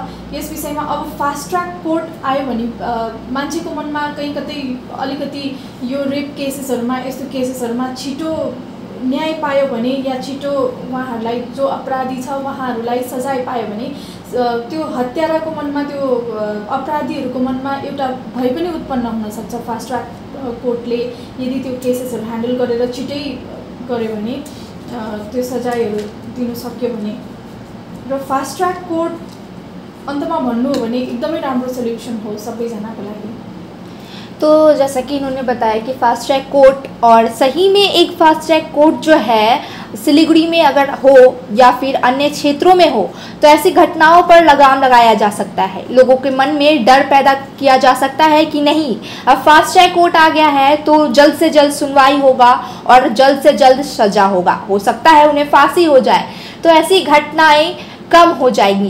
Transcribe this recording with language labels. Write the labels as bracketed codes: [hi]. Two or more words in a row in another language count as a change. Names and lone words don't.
[ne] यस विषयमा अब फास्ट ट्र्याक कोर्ट आयो भने मान्छेको मनमा कतै अलिकति यो [en] rape caseses, [ne] यस्तो केसेसहरूमा छिटो न्याय पायो भने या छिटो उहाँहरूलाई जो अपराधी छ उहाँहरूलाई सजाय पायो भने त्यो हत्याराको मनमा, त्यो अपराधीहरूको मनमा एउटा भय पनि उत्पन्न हुन सक्छ। [en] fast track court [ne] यदि त्यो [en] caseses handle [ne] गरेर छिटै गर्यो भने, त्यो सजायहरू दिनु सक्यो भने, र [en] fast track court [ne] अन्तमा भन्नु हो भने एकदमै राम्रो सल्युसन हो सबैजनाको लागि। [hi] तो जैसा कि इन्होंने बताया कि [en] fast track court, [hi] और सही में एक [en] fast track court [hi] जो है सिलीगुड़ी में अगर हो या फिर अन्य क्षेत्रों में हो तो ऐसी घटनाओं पर लगाम लगाया जा सकता है। लोगों के मन में डर पैदा किया जा सकता है कि नहीं, अब [en] fast track court [hi] आ गया है तो जल्द से जल्द सुनवाई होगा और जल्द से जल्द सजा होगा, हो सकता है उन्हें फांसी हो जाए, तो ऐसी घटनाएं कम हो जाएंगी।